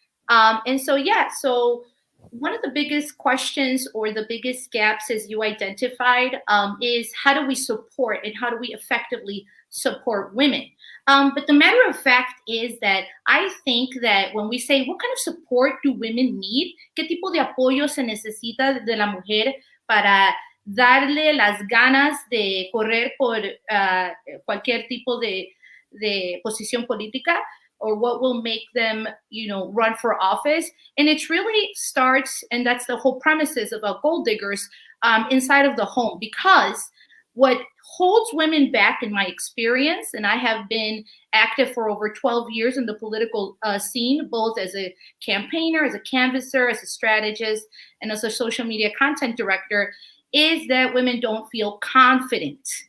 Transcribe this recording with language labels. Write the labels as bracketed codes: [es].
[en] And so, yeah, so one of the biggest questions or the biggest gaps, as you identified, is how do we support and how do we effectively support women? But the matter of fact is that I think that when we say, what kind of support do women need? [es] ¿Qué tipo de apoyo se necesita de la mujer para darle las ganas de correr por cualquier tipo de posición política, [en] or what will make them, run for office? And it really starts, and that's the whole premises about Gold Diggers, inside of the home, because what holds women back, in my experience, and I have been active for over 12 years in the political scene, both as a campaigner, as a canvasser, as a strategist, and as a social media content director, is that women don't feel confident.